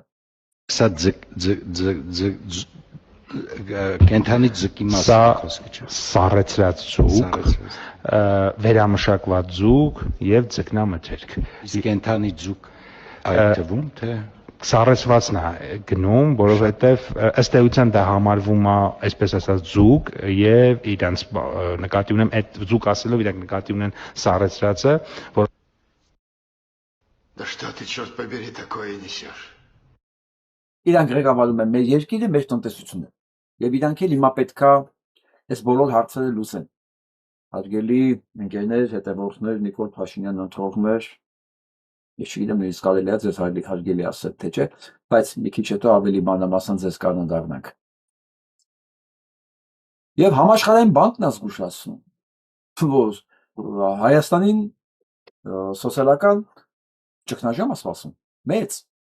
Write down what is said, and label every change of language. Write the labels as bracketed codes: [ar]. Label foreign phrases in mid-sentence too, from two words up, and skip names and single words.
[hy] Սա կենթանի ձկի մասը խոսքը չէ։ Սառեցրած ձուկ, վերամշակված ձուկ եւ ձկնամթերք։ Իսկ կենթանի ձուկ այդ թվում թե սառեցվածն է գնում, որովհետեւ ըստ էության դա համարվում է, այսպես ասած, ձուկ եւ իրանց նկատի ունեմ այդ ձուկ ասելով իրանք նկատի ունեն սառեցրածը, որ [ru] Да что ты, черт побери, такое несешь? [hy] Իրանք ղեկավարում են մեր երկիրը, մեր տնտեսությունը։ Եվ իրանք էլ հիմա պետքա այս բոլոր հարցերը լուծեն։ Հարգելի ընկերներ, հետևորդներ, Նիկոլ Փաշինյան ընտրողներ, ես չգիտեմ նույնիսկ կարելի է ձեզ հարգելի ասել, թե չէ, բայց մի քիչ հետո ավելի մանրամասն ձեզ կանոնդառնանք։ Եվ համաշխարհային բանկն է զգուշացնում, որ Հայաստանին սոցիալական ճգնաժամ է սպասում, մեծ։